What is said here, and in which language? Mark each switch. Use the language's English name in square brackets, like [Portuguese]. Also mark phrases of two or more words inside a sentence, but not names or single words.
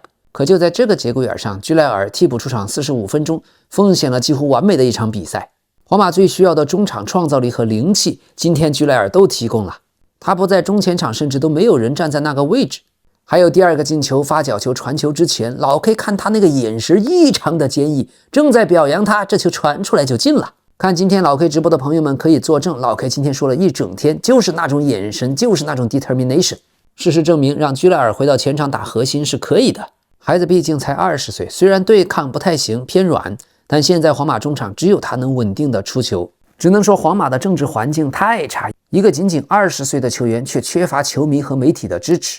[Chinese] 可就在這個節骨眼上，居萊爾替補出場45分鐘，奉獻了幾乎完美的一場比賽。皇馬最需要的中場創造力和靈氣，今天居萊爾都提供了。他不在中前場，甚至都沒有人站在那個位置。還有第二個進球發角球傳球之前，老 K 看他那個眼神異常的堅毅，正在表揚他，這球傳出來就進了。看今天老 K 直播的朋友們可以作證，老 K 今天說了一整天，就是那種眼神，就是那種 determination。事實證明，讓居萊爾回到前場打核心是可以的。孩子畢竟才20歲，雖然對抗不太行，偏軟，但現在皇馬中場只有他能穩定的出球。只能說皇馬的政治環境太差，一個僅僅20歲的球員卻缺乏球迷和媒體的支持。